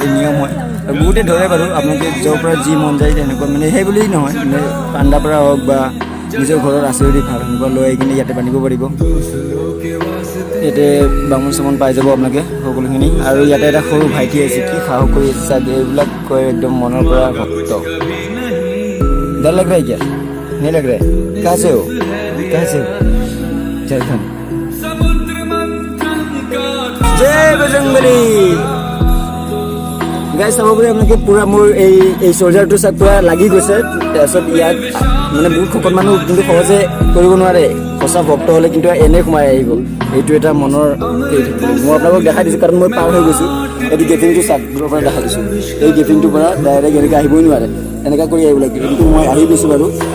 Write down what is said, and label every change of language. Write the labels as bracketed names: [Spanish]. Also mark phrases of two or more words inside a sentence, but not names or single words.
[Assamese] নিয়ম হয় আৰু বহুতে ধৰে বাৰু আপোনালোকে য'ৰ পৰা যি মন যায় তেনেকুৱা মানে সেই বুলি নহয় মানে পাণ্ডাৰ পৰা হওক বা নিজৰ ঘৰত আছে যদি ভাল সেনেকুৱা লৈ আহি কিনে ইয়াতে বান্ধিব পাৰিব ইয়াতে বামুণ চামুণ পাই যাব আপোনালোকে সকলোখিনি আৰু ইয়াতে এটা সৰু ভাইটি আছে কি সাহস কৰি আছে চাগে এইবিলাক কয় একদম মনৰ পৰা ভক্ত [Hindi] डर लग रहा है क्या नहीं लग रहा है कहाँ से हो झारखंड जय बजरंगबली [Assamese] গাইজ চাব বুলি আপোনালোকে পূৰা মোৰ এই চ'লজাৰটো চাই পূৰা লাগি গৈছে তাৰপিছত ইয়াত মানে বহুত শকত মানুহ কিন্তু সহজে কৰিব নোৱাৰে সঁচা ভক্ত হ'লে কিন্তু এনেই সোমাই আহিব এইটো এটা মনৰ মই আপোনালোকক দেখাই দিছোঁ কাৰণ মই পাৰ হৈ গৈছোঁ এইটো গেটিংটো চাওক দূৰৰ পৰা দেখাই দিছোঁ এই গেটিংটোৰ পৰা ডাইৰেক্ট এনেকৈ আহিবই নোৱাৰে এনেকুৱা কৰি আহিব লাগে কিন্তু মই আহি গৈছোঁ বাৰু